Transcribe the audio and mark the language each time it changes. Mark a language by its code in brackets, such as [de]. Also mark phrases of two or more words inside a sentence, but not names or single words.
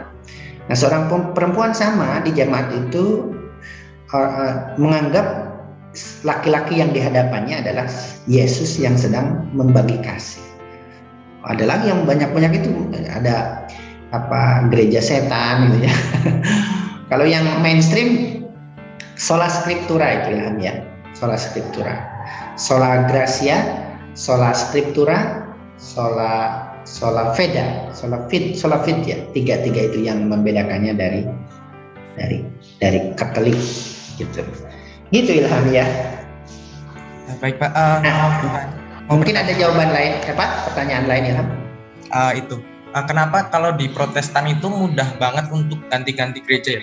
[id] Nah, seorang perempuan sama di jemaat itu menganggap laki-laki yang di hadapannya adalah Yesus yang sedang membagi kasih. Ada lagi yang banyak-banyak itu, ada gereja setan gitu ya. Kalau yang mainstream [la] sola scriptura [id] itu ya, [la] sola scriptura, sola gratia, sola scriptura, sola fide ya. [id] Tiga itu yang membedakannya dari Katolik gitu Ilham ya. Baik Pak. Mungkin ada jawaban lain, pertanyaan lain Ilham? Kenapa kalau di Protestan itu mudah banget untuk ganti-ganti gereja ya?